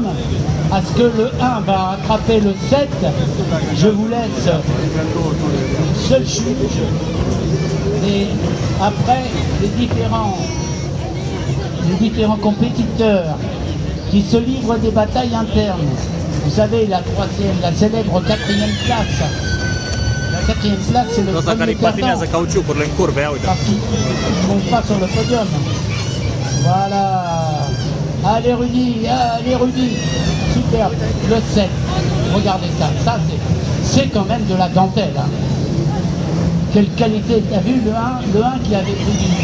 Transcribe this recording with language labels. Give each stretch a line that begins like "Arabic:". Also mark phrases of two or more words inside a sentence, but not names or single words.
French: Est-ce que le 1 va attraper le 7? Je vous laisse seul juge. Et après, les différents compétiteurs qui se livrent des batailles internes. Vous savez, la troisième, la célèbre 4e place. La 4e place, c'est le
Romanian: Ăsta care
French: premier
Romanian: îi patinează
French: perdant.
Romanian: cauciucurile în curbe, ia uite.
French: Parce qu'ils ne montent pas sur le podium. Voilà. Allez Rudy. Super. Le 7. Regardez ça. Ça, c'est quand même de la dentelle. Hein. Quelle qualité. T'as vu le 1 qui avait pris du...